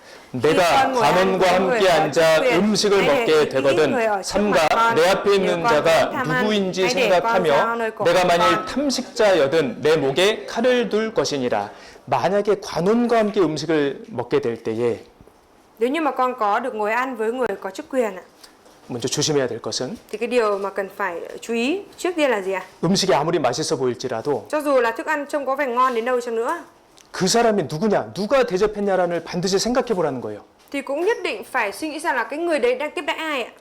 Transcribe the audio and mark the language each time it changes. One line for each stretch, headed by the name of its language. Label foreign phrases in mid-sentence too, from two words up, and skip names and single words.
Korean: 내가 관원과 함께 앉아 음식을 먹게 되거든 삼가 내 앞에 있는 자가 누구인지 생각하며 내가 만일 탐식자여든 내 목에 칼을 둘 것이니라. 만약에 관원과 함께 음식을 먹게 될 때에
Vietnamese: Nếu như mà con có được ngồi ăn với người có chức quyền ạ,
Korean: 먼저 조심해야 될 것은
Vietnamese: thì cái điều mà cần phải chú ý trước tiên là gì ạ?
Korean: 음식이 아무리 맛있어 보일지라도
Vietnamese: Cho dù là thức ăn trông có vẻ ngon đến đâu chăng nữa
Korean: 그 사람이 누구냐, 누가 대접했냐를 반드시 생각해 보라는 거예요.
Vietnamese: thì cũng nhất định phải suy nghĩ xem là cái người đấy đang tiếp đãi ai ạ.